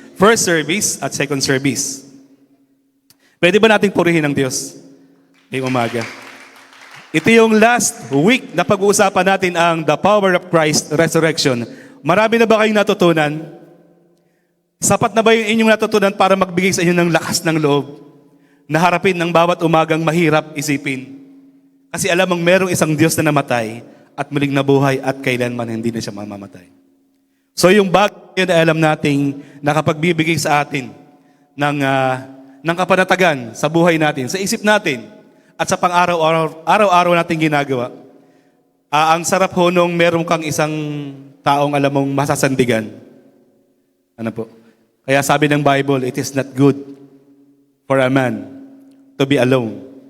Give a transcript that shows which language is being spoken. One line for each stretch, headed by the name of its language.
English: First service at second service.
Filipino: Pwede ba nating purihin ng Diyos ngayong umaga? Ito yung last week na pag-uusapan natin ang The Power of Christ Resurrection. Marami na ba kayong natutunan? Sapat na ba yung inyong natutunan para magbigay sa inyo ng lakas ng loob na harapin ng bawat umagang mahirap isipin? Kasi alam mong merong isang Diyos na namatay at muling nabuhay at kailanman hindi na siya mamamatay. So yung bagay na alam nating nakapagbibigay sa atin ng kapanatagan sa buhay natin, sa isip natin, at sa pang-araw-araw nating ginagawa. Ang sarap ho nung meron kang isang taong alam mong masasandigan. Ano po? Kaya sabi ng Bible,
English: it is not good for a man to be alone.